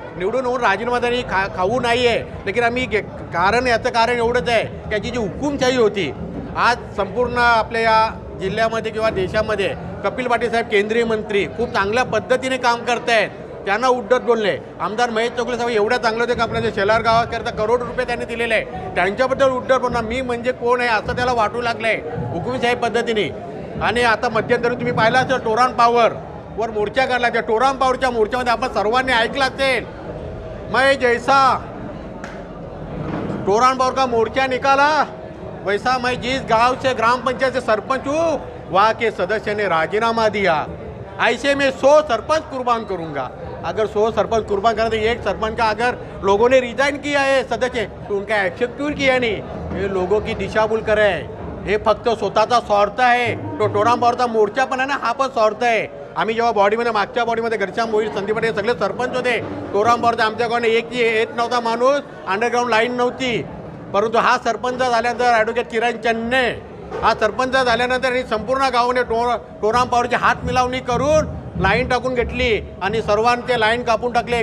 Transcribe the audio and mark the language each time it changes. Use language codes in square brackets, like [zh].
[mr] निवडून होऊन राजीनामा त्यांनी खाऊ नाही आहे, लेकिन आम्ही याचं कारण एवढंच आहे की याची जी हुकुमशाही होती, आज संपूर्ण आपल्या या जिल्ह्यामध्ये किंवा देशामध्ये कपिल पाटील साहेब केंद्रीय मंत्री खूप चांगल्या पद्धतीने काम करत आहेत. त्यांना उद्धट बोलले. आमदार महेश चौगले साहेब एवढं चांगलं होते का आपल्या शेलार गावाकरता करोड रुपये त्यांनी दिलेले आहे, त्यांच्याबद्दल उद्धट बोलणार मी म्हणजे कोण आहे असं त्याला वाटू लागलं आहे हुकुमशाही पद्धतीने. आणि आता मध्यंतरी तुम्ही पाहिलं असेल टोरान पॉवरवर मोर्चा काढला. त्या टोरान पॉवरच्या मोर्चामध्ये आपण सर्वांनी ऐकलं असेल, [hi] मैं जैसा टोरान पॉवर का मोर्चा निकाला वैसा मैं जिस गांव से ग्राम पंचायत से सरपंच हूँ वहाँ के सदस्य ने राजीनामा दिया, ऐसे में 100 सरपंच कुर्बान करूँगा. अगर 100 सरपंच कुर्बान करें तो एक सरपंच का अगर लोगों ने रिजाइन किया है सदस्य तो उनका एक्सेप्ट क्यों किया नहीं. ये लोगों की दिशाभूल करे, [mr] हे फक्त स्वतःचा स्वार्थ आहे. तो टोरान पॉवरचा मोर्चा पण आहे ना, हा पण स्वार्थ आहे. आम्ही जेव्हा बॉडीमध्ये मागच्या बॉडीमध्ये घरच्या मोहीर संदीप पाटील सगळे सरपंच होते. टोरान पॉवरचा आमच्याकडे येत नव्हता माणूस, अंडरग्राऊंड लाईन नव्हती. परंतु हा सरपंच झाल्यानंतर ॲडव्होकेट किरण चन्ने हा सरपंच झाल्यानंतर आणि संपूर्ण गावाने टोरान पॉवरची हात मिलावणी करून लाईन टाकून घेतली आणि सर्वांचे लाईन कापून टाकले.